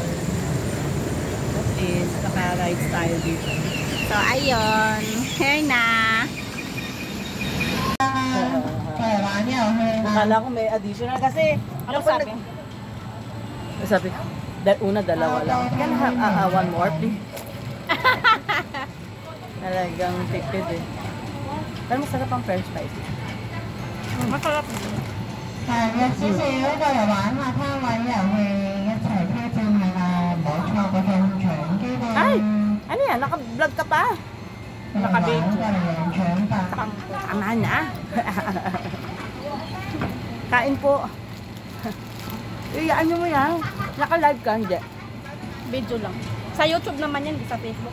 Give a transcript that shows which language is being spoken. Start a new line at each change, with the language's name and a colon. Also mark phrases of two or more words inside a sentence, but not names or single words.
Filipino: At least, naka-rides tayo dito. So ayun. Here na. Akala ko may additional kasi Ano sabi? sabi, una dalawa lang.
English: Can I have one more please?
Filipino: Talagang tipid eh. Pero masarap ang french fries. Masarap.
Cantonese: 謝謝嗰個嚟玩下攤位，又去一齊推薦下冇錯嗰種長機嘅。
Filipino: Ay! Ano yan? Naka-vlog ka pa? Naka-video。長白。 Tama na. Kain po. Iyaan nyo mo yan. Naka-live ka, hindi? Video lang. Sa YouTube naman yan, di sa Facebook.